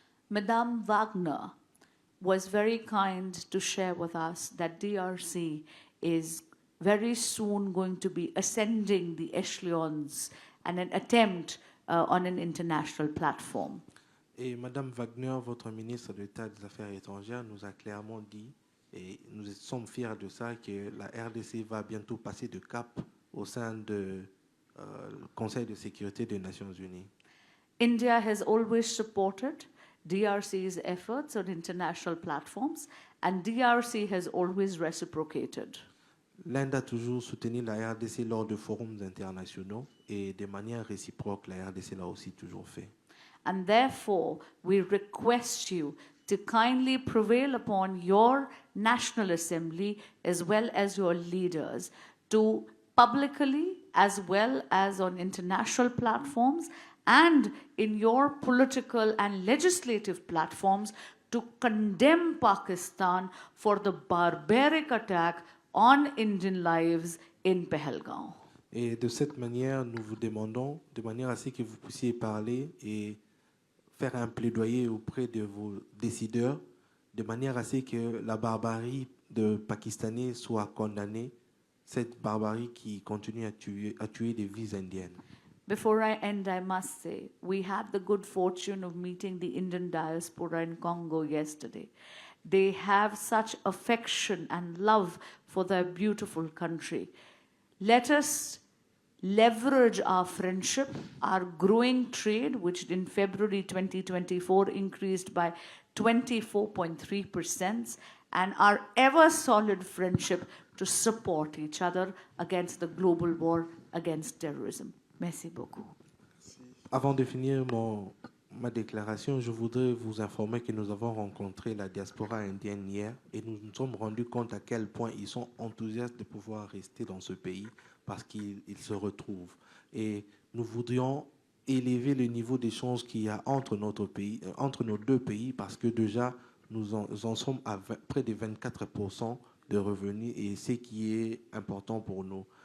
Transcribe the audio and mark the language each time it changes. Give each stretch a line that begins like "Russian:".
English: Madame Wagner was very kind to share with us that DRC is very soon going to be ascending the echelons and an attempt on an international platform.
French: Et Madame Wagner, votre ministre d'État des Affaires étrangères, nous a clairement dit, et nous sommes fiers de ça, que la RDC va bientôt passer de cap au sein du Conseil de sécurité des Nations Unies.
English: India has always supported DRC's efforts on international platforms, and DRC has always reciprocated.
French: L'Inde a toujours soutenu la RDC lors de forums internationaux et de manière réciproque, la RDC l'a aussi toujours fait.
English: And therefore, we request you to kindly prevail upon your National Assembly as well as your leaders to publicly as well as on international platforms and in your political and legislative platforms to condemn Pakistan for the barbaric attack on Indian lives in Pahalgaon.
French: Et de cette manière, nous vous demandons, de manière à ce que vous puissiez parler et faire un plaidoyer auprès de vos décideurs, de manière à ce que la barbarie de Pakistanais soit condamnée, cette barbarie qui continue à tuer des vies indiennes.
English: Before I end, I must say, we had the good fortune of meeting the Indian diaspora in Congo yesterday. They have such affection and love for their beautiful country. Let us leverage our friendship, our growing trade, which in February 2024 increased by 24.3%, and our ever solid friendship to support each other against the global war against terrorism.
French: Merci beaucoup. Avant de finir ma déclaration, je voudrais vous informer que nous avons rencontré la diaspora indienne hier et nous nous sommes rendus compte à quel point ils sont enthousiastes de pouvoir rester dans ce pays parce qu'ils se retrouvent. Et nous voudrions élever le niveau d'échange qu'il y a entre nos deux pays parce que déjà nous en sommes à près de 24% de revenus et ce qui est important pour nous.